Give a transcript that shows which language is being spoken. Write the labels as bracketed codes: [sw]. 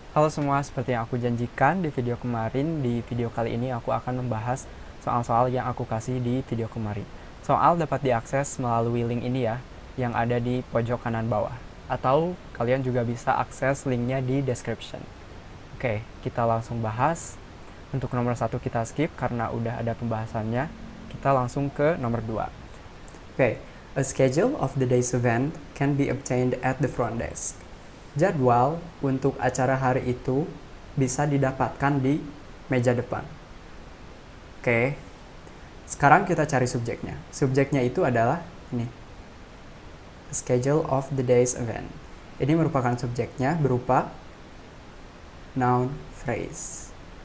[id] Halo semua, seperti yang aku janjikan di video kemarin, di video kali ini aku akan membahas soal-soal yang aku kasih di video kemarin. Soal dapat diakses melalui link ini ya, yang ada di pojok kanan bawah. Atau kalian juga bisa akses linknya di description. Oke, kita langsung bahas. Untuk nomor 1 kita skip karena udah ada pembahasannya. Kita langsung ke nomor 2. [en] Oke, a schedule of the day's event can be obtained at the front desk. [id] Jadwal untuk acara hari itu bisa didapatkan di meja depan. Oke, sekarang kita cari subjeknya. Subjeknya itu adalah ini, [en] schedule of the day's event. [id] Ini merupakan subjeknya berupa noun phrase.